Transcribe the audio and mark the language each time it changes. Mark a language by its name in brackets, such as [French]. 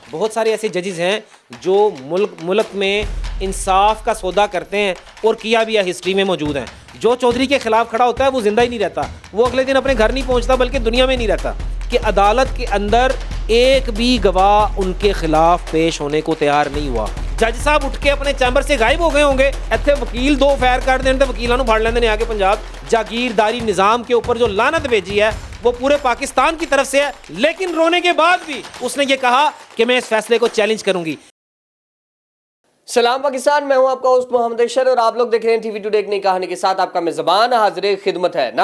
[Urdu] بہت سارے ایسے ججز ہیں جو ملک میں انصاف کا سودا کرتے ہیں اور کیا بھی ہے، ہسٹری میں موجود ہیں. جو چودھری کے خلاف کھڑا ہوتا ہے وہ زندہ ہی نہیں رہتا، وہ اگلے دن اپنے گھر نہیں پہنچتا بلکہ دنیا میں نہیں رہتا. کہ عدالت کے اندر ایک بھی گواہ ان کے خلاف پیش ہونے کو تیار نہیں ہوا. جج صاحب اٹھ کے اپنے چیمبر سے غائب ہو گئے ہوں گے. [Punjabi] ایتھے وکیل دو فائر کر دیں تے وکیلاں نو پھڑ لیندے نے آ کے پنجاب. [Urdu] جاگیرداری نظام کے اوپر جو لعنت بھیجی ہے وہ پورے پاکستان کی طرف سے ہے، لیکن رونے کے بعد بھی اس نے یہ کہا کہ میں اس فیصلے کو چیلنج کروں گی. سلام پاکستان، میں ہوں آپ کا ہوسٹ محمد اشر اور آپ لوگ دیکھ رہے ہیں ٹی وی ٹوڈے ایک نئی کہانی کے ساتھ. آپ کا میزبان حاضر خدمت ہے.